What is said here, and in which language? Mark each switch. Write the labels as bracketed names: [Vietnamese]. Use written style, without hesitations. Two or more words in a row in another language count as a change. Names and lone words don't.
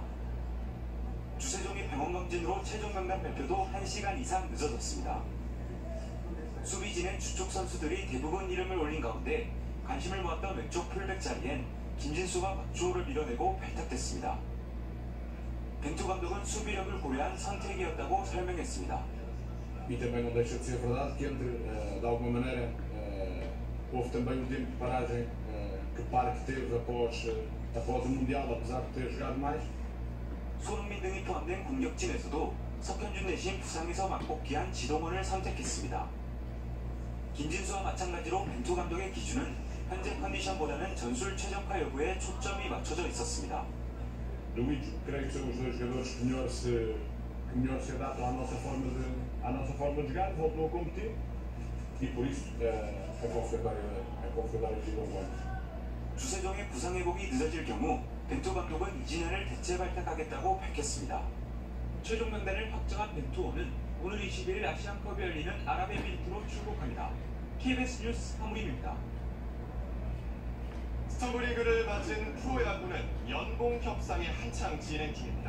[Korean] 주세종이 병원검진으로 최종 명단 발표도 1시간 이상 늦어졌습니다. 수비진의 주축 선수들이 대부분 이름을 올린 가운데 관심을 모았던 왼쪽 풀백 자리엔 김진수가 박주호를 밀어내고 발탁됐습니다. 벤투 감독은 수비력을 고려한 선택이었다고 설명했습니다. [Portuguese] E também não deixa de ser verdade que de alguma maneira houve também um tempo de paragem que o Parque teve após o Mundial, apesar de ter jogado mais. [Korean] 손흥민 등이 포함된 공격진에서도 석현준 대신 부상에서 맞복귀한 지동원을 선택했습니다. 김진수와 마찬가지로 벤투 감독의 기준은 현재 컨디션보다는 전술 최적화 여부에 초점이 맞춰져 있었습니다. [Portuguese] Luís, creio que são os dois jogadores que melhor se adaptam à nossa forma de jogar, voltam a competir e por isso a confidária ficou bom. [Korean] 주세종의 부상 회복이 늦어질 경우 벤투 감독은 이진현을 대체 발탁하겠다고 밝혔습니다. 최종 명단을 확정한 벤투호는 오늘 21일 아시안컵이 열리는 아랍에미리트로 출국합니다. KBS 뉴스 하무림입니다. 스토브리그를 맞은 프로야구는 연봉 협상이 한창 진행 중입니다.